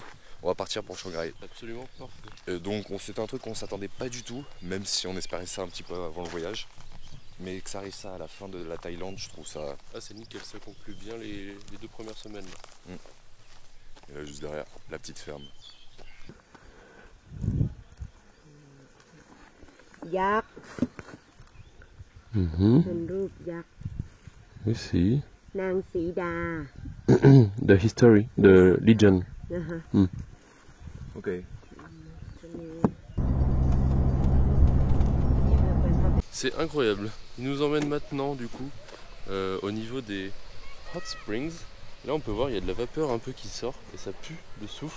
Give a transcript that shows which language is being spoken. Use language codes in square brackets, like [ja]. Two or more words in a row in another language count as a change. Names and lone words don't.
[fr] On va partir pour Shanghai. Absolument parfait. Donc c'était un truc qu'on s'attendait pas du tout, même si on espérait ça un petit peu avant le voyage. Mais que ça arrive ça à la fin de la Thaïlande, je trouve ça... Ah c'est nickel, ça conclut bien les 2 premières semaines. Là. Et là juste derrière, la petite ferme. [th] Yak. เป็นรูปยักษ์ [en] I see. [th] นางสีดา [en] The history, the legend. [th] นะคะ [en] Ok. [fr] C'est incroyable. Il nous emmène maintenant du coup au niveau des [en] hot springs. [fr] Là on peut voir il y a de la vapeur un peu qui sort et ça pue le soufre.